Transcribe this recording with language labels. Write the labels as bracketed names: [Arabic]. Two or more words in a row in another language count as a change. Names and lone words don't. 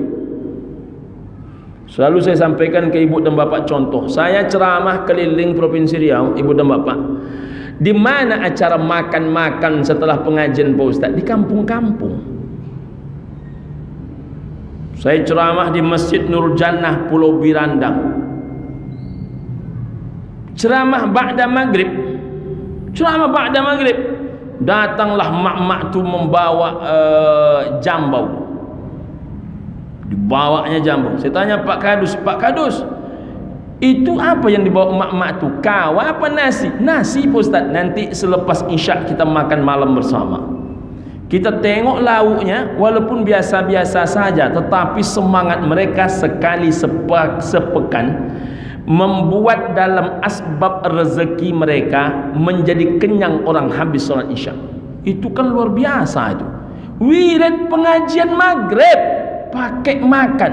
[Indonesian] Selalu saya sampaikan ke ibu dan bapa contoh. Saya ceramah keliling Provinsi Riau, ibu dan bapa. Di mana acara makan-makan setelah pengajian Pak Ustaz? Di kampung-kampung. Saya ceramah di Masjid Nurul Jannah Pulau Birandang. Ceramah ba'da maghrib. Ceramah ba'da maghrib. Datanglah mak-mak tu membawa jambau. Dibawanya jambau. Saya tanya Pak Kadus, itu apa yang dibawa mak-mak tu? Kawa apa nasi? Nasi Pak Ustaz. Nanti selepas isyak kita makan malam bersama. Kita tengok lauknya, walaupun biasa-biasa saja, tetapi semangat mereka sekali sepekan membuat dalam asbab rezeki mereka menjadi kenyang orang habis sholat isyak. Itu kan luar biasa itu. Wirid pengajian maghrib pakai makan.